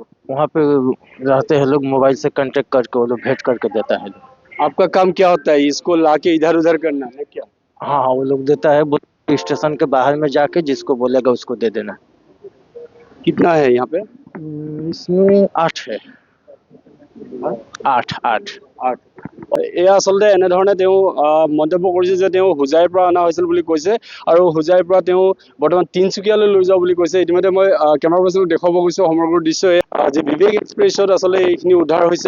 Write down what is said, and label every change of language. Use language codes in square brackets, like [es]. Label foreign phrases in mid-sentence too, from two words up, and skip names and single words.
[hi] वहाँ पे रहते हैं लोग, मोबाइल से कांटेक्ट करके वो लोग भेंट करके देता है। आपका काम क्या होता है? इसको लाके इधर उधर करना है क्या? हाँ हाँ, वो लोग देता है, स्टेशन के बाहर में जाके जिसको बोलेगा उसको दे देना। कितना है यहाँ पे? इसमें 8 है। 8। [as] এয়া আচলতে এনেধৰণে তেওঁ মন্তব্য কৰিছে যে তেওঁ হোজাইৰ পৰা অনা হৈছিল বুলি কৈছে আৰু হোজাইৰ পৰা তেওঁ বৰ্তমান তিনচুকীয়ালৈ লৈ যাওঁ বুলি কৈছে। ইতিমধ্যে মই কেমেৰা পাৰ্চনক দেখুৱাব গৈছোঁ সমগ্ৰ দৃশ্য যি বিবেক এক্সপ্ৰেছত আচলতে এইখিনি উদ্ধাৰ হৈছে।